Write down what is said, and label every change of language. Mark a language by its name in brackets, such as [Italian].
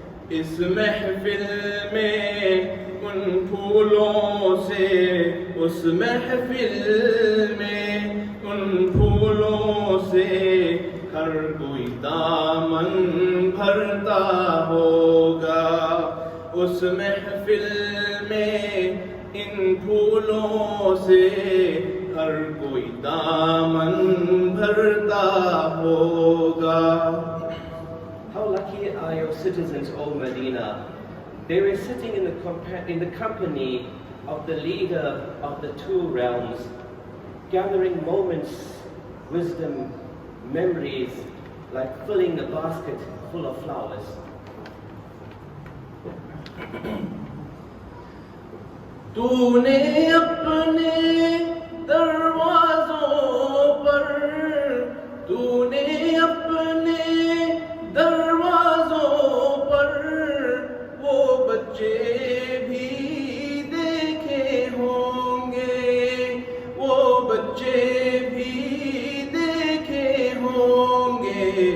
[Urdu] اس محفل میں ان پھولوں سے، اس محفل میں ان پھولوں سے ہر کوئی دامن بھرتا ہوگا، اس محفل میں ان پھولوں سے ہر کوئی دامن بھرتا ہوگا. [English] How lucky are your citizens, O Medina! They were sitting in the company of the leader of the 2 realms, gathering moments, wisdom, memories, like filling a basket full of flowers. [Urdu] تو نے اپنے دروازوں پر، تو نے اپنے دروازوں پر وہ بچے بھی دیکھے ہوں گے، وہ بچے بھی دیکھے ہوں گے،